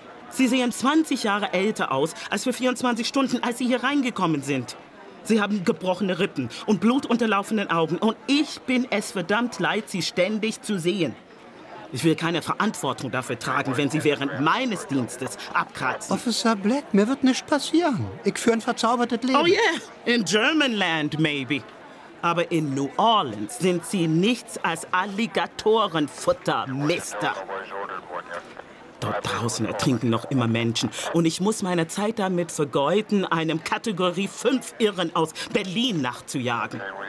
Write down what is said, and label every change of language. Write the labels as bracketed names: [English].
[German] Sie sehen 20 Jahre älter aus als für 24 Stunden, als Sie hier reingekommen sind. Sie haben gebrochene Rippen und blutunterlaufenden Augen. Und ich bin es verdammt leid, Sie ständig zu sehen. Ich will keine Verantwortung dafür tragen, wenn Sie während meines Dienstes abkratzen. Officer Black, mir wird nichts passieren. Ich führe ein verzaubertes Leben. [English] Oh yeah, in Germanland maybe. [German] Aber in New Orleans sind Sie nichts als Alligatorenfutter, Mister. Dort draußen ertrinken noch immer Menschen. Und ich muss meine Zeit damit vergeuden, einem Kategorie 5 Irren aus Berlin nachzujagen.